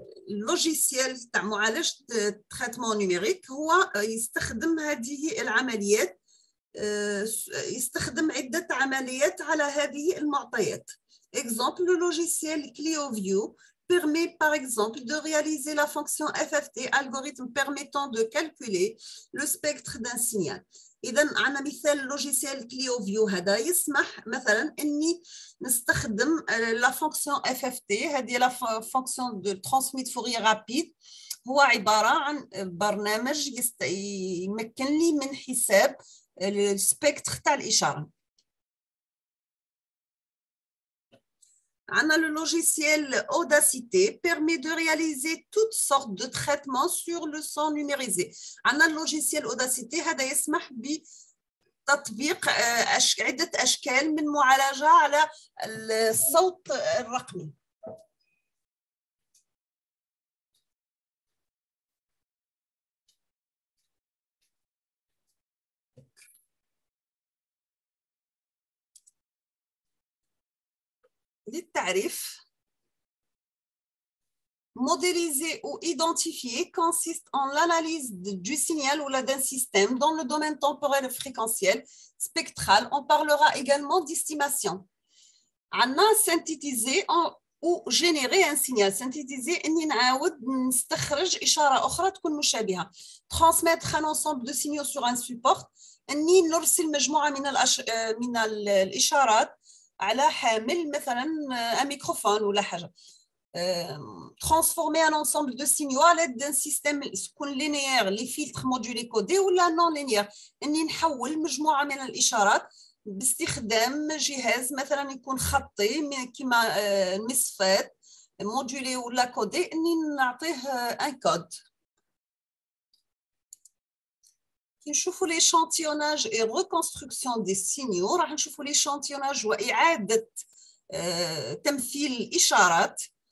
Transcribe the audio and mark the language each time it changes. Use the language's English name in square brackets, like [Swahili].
[Arabic] اللوجيسيال تاع معالجة التريتمون نيميريك هو يستخدم هذه العمليات، يستخدم عدة عمليات على هذه المعطيات. [French] Exemple, le logiciel ClioView permet par exemple de réaliser la fonction FFT, algorithme permettant de calculer le spectre d'un signal. [Arabic] إذا عندنا مثال لوجيسيال كليوفيو هذا يسمح مثلا اني نستخدم لا فونكسيون اف اف تي، هذه لا فونكسيون دو ترانسميت فوريير رابيد. هو عباره عن برنامج يمكن لي من حساب السبيكتر تاع الاشاره. [French] Le logiciel Audacité permet de réaliser toutes sortes de traitements sur le son numérisé. Le logiciel Audacité [Arabic] هذا يسمح بتطبيق عدة أشكال من معالجة على الصوت الرقمي. [French] للتعريف، modéliser ou identifier consiste en l'analyse du signal ou d'un système dans le domaine temporel et fréquentiel spectral. On parlera également d'estimation. Synthétiser ou générer un signal. [Arabic] Synthétiser, إني نعاود نستخرج إشارة أخرى تكون مشابهة. [French] Transmettre un ensemble de signaux sur un support. [Arabic] إني نرسل مجموعة من الإشارات على حامل مثلا un microphone ولا حاجة. [French] Transformer un ensemble de signaux à l'aide d'un système linéaire, les filtres modulés codés ou la non linéaire. [Arabic] إني نحول مجموعة من الإشارات باستخدام جهاز مثلا يكون خطي كما المصفات مودولي ولا كودي، إني نعطيه ان كود. كي نشوفوا [French] l'échantillonnage et reconstruction des signaux، [Arabic] راح نشوفوا l'échantillonnage وإعادة تمثيل الإشارات.